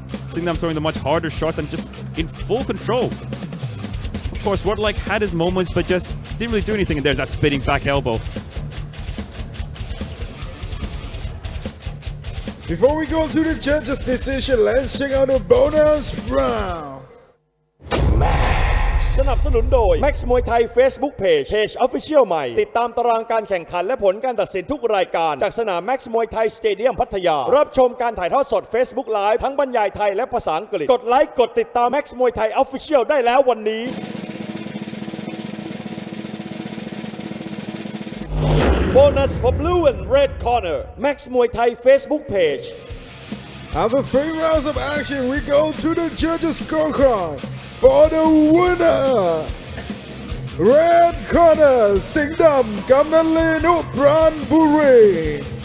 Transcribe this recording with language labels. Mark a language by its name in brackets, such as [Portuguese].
[English] Singdam throwing the much harder shots and just in full control. Of course, Wardlike had his moments, but just didn't really do anything, and there's that spinning back elbow. Before we go to the judges' decision, let's check out the bonus round. [Thai] สนับสนุนโดย Max Muay Thai Facebook Page Official ใหม่ติดตามตารางการแข่งขันและผลการตัดสินทุกรายการจากสนาม Max Muay Thai Stadium พัทยารับชมการถ่ายทอดสด Facebook Live ทั้งบรรยายไทยและภาษาอังกฤษกดไลค์กดติดตาม Max Muay Thai Official ได้แล้ววันนี้ [English] Bonus for blue and red corner [Thai] Max Muay Thai Facebook Page. [English] After 3 rounds of action, we go to the judges' scorecard. For the winner, red corner, Singdam Kamnanlinu Banbury.